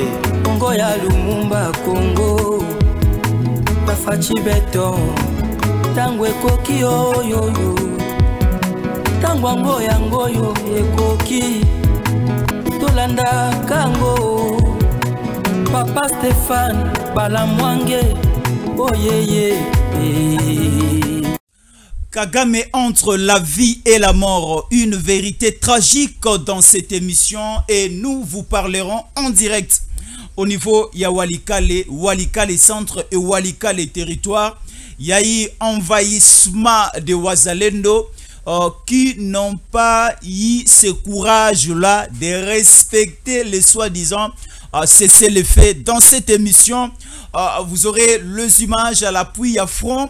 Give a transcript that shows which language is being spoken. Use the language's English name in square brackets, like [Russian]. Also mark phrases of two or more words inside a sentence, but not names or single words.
[Lingala] Congo ya Lumumba Congo Bafachi Beton Tango ekoki oyoyo Tango ango yangoyo ekoki Tolanda kango Papa Stéphane Balamwange Oh yeah. [French] Kagame entre la vie et la mort, une vérité tragique dans cette émission et nous vous parlerons en direct au niveau ya Walikale centre et Walikale territoire. Il y a eu envahissement de Wazalendo qui n'ont pas eu ce courage-là de respecter les soi-disant cessez-le-feu. Dans cette émission, vous aurez les images à l'appui à front.